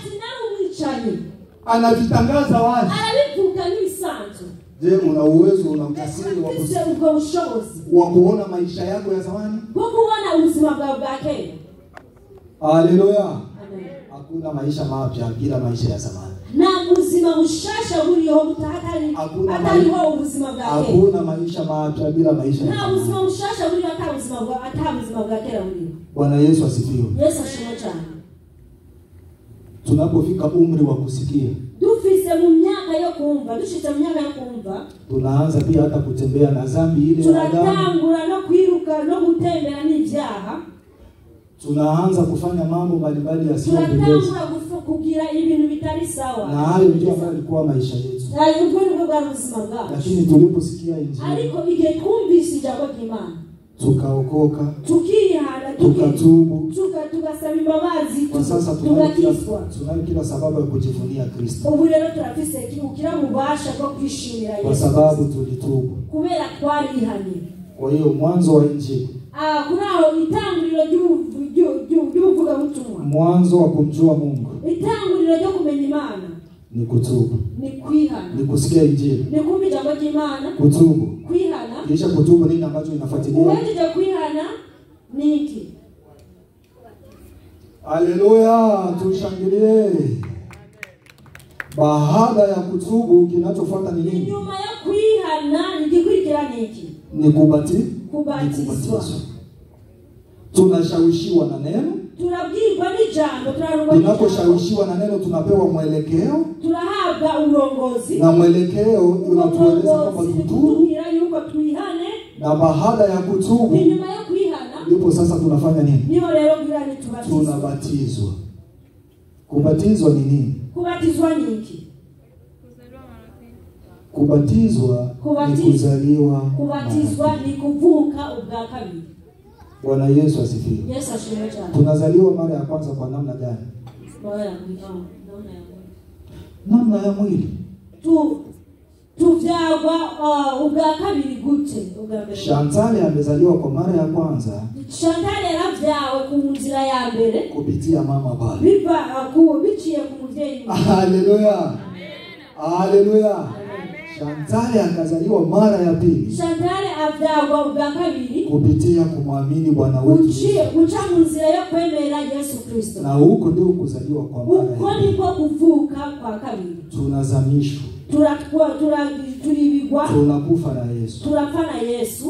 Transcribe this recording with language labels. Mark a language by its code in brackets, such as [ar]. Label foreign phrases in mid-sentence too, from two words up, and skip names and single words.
[sw] Anavitangaza wazi. Je, una uwezo, una ujasiri wa kuona maisha yako ya zamani? Haleluya. Hakuna maisha mapya bila maisha ya zamani. [rn] Na uzima ushasha uriho mutahatari atariho ubuzima bwa kera. [sw] Hakuna maisha mapya bila maisha ya zamani. [rn] Na uzima ushasha uriho atabuzima bwa kera uriho. [sw] Bwana Yesu asifiwe. [rn] Yesu ashimwe cyane. [sw] Tunapofika umri wa kusikia, [rn] dufise mu myaka yo kumva, dushitse mu myaka yo kumva, [sw] tunaanza pia hata kutembea na dhambi ile ya Adamu. [rn] Tunatangura no kwiruka no gutembera n'ivyaha. [sw] Tunaanza kufanya mambo mbalimbali yasiyopendeza. [rn] Tunatangura kugira ibintu bitari sawa. [sw] Na hayo ndio ambayo ilikuwa maisha yetu. Lakini tuliposikia injili, [rn] ariko igihe twumvise ijambo ry'Imana, [sw] tukaokoka, [rn] tukihana, [sw] tukatubu, [rn] tugasaba imbabazi, [sw] kwa sasa tunayo kila sababu ya kujivunia Kristo. [rn] Ubu rero turafise ukira mubasha kwa kwishimira Yesu. [sw] Kwa sababu tulitubu. [rn] Kubera twarihanye. [sw] Kwa hiyo mwanzo wa injili, [rn] kunao itanguriro ry'uvuga butumwa. [sw] Mwanzo wa kumjua Mungu, [rn] itanguriro ryo kumenya Imana, [sw] ni kutubu, [rn] ni kwihana, [sw] ni kusikia injili, [rn] ni kumva ijambo ry'Imana, [sw] kutubu, [rn] kwihana. [sw] Kisha kutubu nini ambacho inafuatilia? [rn] Uweje kwihana niki? [sw] Haleluya, tushangilie. Baada ya kutubu kinachofuata ni nini? [rn] Nyuma ya kwihana nikikurikira niki? [sw] Ni kubatizwa. Tunashawishiwa na neno. [rn] Turabwirwa n'ijambo, [sw] tunaposhawishiwa na neno tunapewa mwelekeo. [rn] Turahabwa urongozi. [sw] Na mwelekeo unatueleza kwamba tutubu. Na baada ya kutubu, [rn] nyuma ya kwihana, [sw] ndipo sasa tunafanya nini? [rn] Niyo rero ngirani tubatizwa. [sw] Tunabatizwa. Kubatizwa ni nini? [rn] Kubatizwa ni iki? [sw] Kubatizwa ni kuzaliwa. [rn] Kubatizwa ni kuvuka ubwa kabiri. [sw] Bwana Yesu asifiwe. [rn] Yesu ashimwe cyane. [sw] Tunazaliwa mara ya kwanza kwa namna gani? Namna ya mwili. [rn] Tuvyagwa ubwa kabiri gute? [sw] Chantal amezaliwa kwa mara ya kwanza. [rn] Chantal yaravyawe ku nzira ya mbere [sw] kupitia mama baba. [rn] Biva biciye ku muvyeyi. [sw] Haleluya. Haleluya. Chantal akazaliwa mara ya pili. [rn] Chantal avyagwa ubwa kabiri [sw] kupitia kumwamini Bwana wetu [rn] uca mu nzira yo kwemera Yesu Kristo. [sw] Na huko ndio kuzaliwa kwa mara ya pili. [rn] Uko ndiko kuvuka kwa kabiri. [sw] Tunazamishwa. Tulibigwa. Tunakufa na Yesu. [rn] Tunafa na Yesu.